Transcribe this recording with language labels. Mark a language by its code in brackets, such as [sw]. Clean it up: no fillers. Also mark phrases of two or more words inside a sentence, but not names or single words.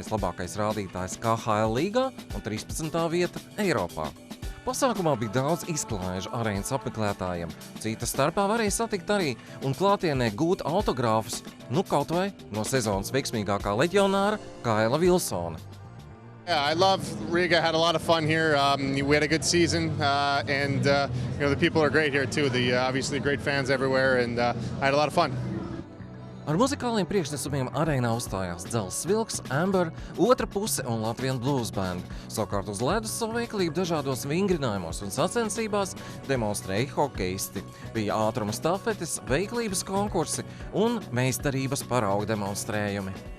[lv] labākais rādītājs KHL līgā un 13. vieta Eiropā. Pasākumā bija daudz izklaižu arēnas apmeklētājiem. Cita starpā varēja satikt arī un klātienē gūt autogrāfus, kaut vai no sezonas veiksmīgākā leģionāra Kaila Vilsona. [en] Yeah, I love Riga. Had a lot of fun here. We had a good season, and the people are great here too. Obviously great fans everywhere, and I had a lot of fun. [lv] Ar muzikāliem priekšnesumiem arēnā uzstājās Dzelzs Vilks, Amber, Otra puse un Latvian Blues Band. Savukārt uz ledus savu veiklību dažādos vingrinājumos un sacensībās demonstrēja hokeisti. Bija ātruma stafetes, veiklības konkursi un meistarības parauga demonstrējumi.